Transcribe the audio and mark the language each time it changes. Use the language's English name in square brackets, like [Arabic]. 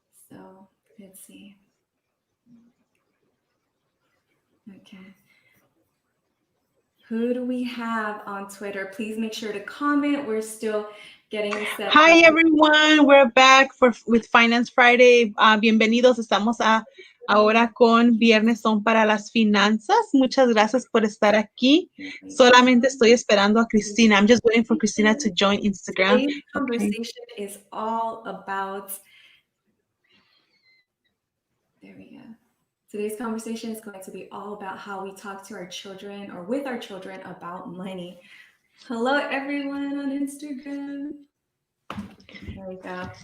[English] So let's see. Okay. Who do we have on Twitter? Please make sure to comment. We're still getting set. Hi, everyone. We're back with Finance Friday. [Spanish] Bienvenidos. Estamos ahora con Viernes son para las finanzas. Muchas gracias por estar aquí. Solamente estoy esperando a Cristina. [English] I'm just waiting for Cristina to join Instagram. Today's conversation is all about. There we go. Today's conversation is going to be all about how we talk to our children or with our children about money. Hello, everyone on Instagram. There we go.